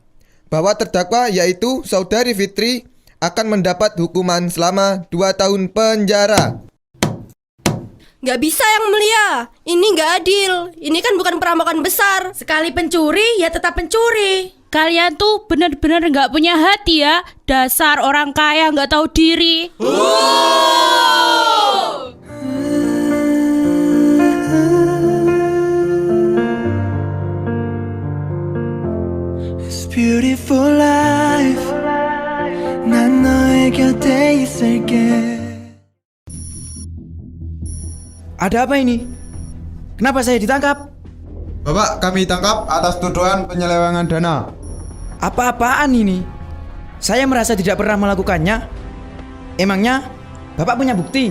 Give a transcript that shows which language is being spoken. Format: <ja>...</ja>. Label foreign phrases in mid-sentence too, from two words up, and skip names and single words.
<id>Bahwa terdakwa yaitu Saudari Fitri akan mendapat hukuman selama 2 tahun penjara. Gak bisa, Yang Mulia. Ini gak adil. Ini kan bukan perampokan besar. Sekali pencuri, ya tetap pencuri. Kalian tuh benar-benar gak punya hati ya. Dasar orang kaya gak tahu diri.</id> <en>It's beautiful life.</en> <ko>난 너의 곁에 있을게.</ko> <id>Ada apa ini? Kenapa saya ditangkap? Bapak, kami tangkap atas tuduhan penyelewengan dana. Apa-apaan ini? Saya merasa tidak pernah melakukannya. Emangnya Bapak punya bukti?</id>